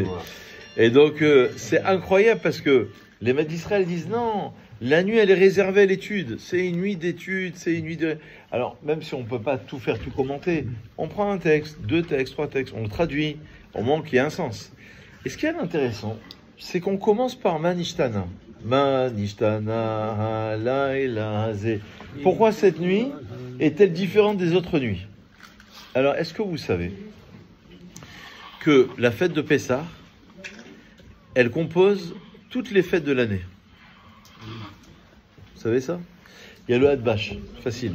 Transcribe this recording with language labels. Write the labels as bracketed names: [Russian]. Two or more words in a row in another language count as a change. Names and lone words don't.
[French] Et donc, c'est incroyable parce que les maîtres d'Israël disent non, la nuit, elle est réservée à l'étude. C'est une nuit d'étude, c'est une nuit de... Alors, même si on ne peut pas tout faire, tout commenter, on prend un texte, 2 textes, 3 textes, on le traduit, au moins qu'il y ait un sens. Et ce qui est intéressant, c'est qu'on commence par Manishtana. [Hebrew] נשתנה הלילה זה. [French] Pourquoi cette nuit est-elle différente des autres nuits? Alors, est-ce que vous savez que la fête de Pessah, elle compose toutes les fêtes de l'année? Vous savez ça? Il y a le Hadbash, facile.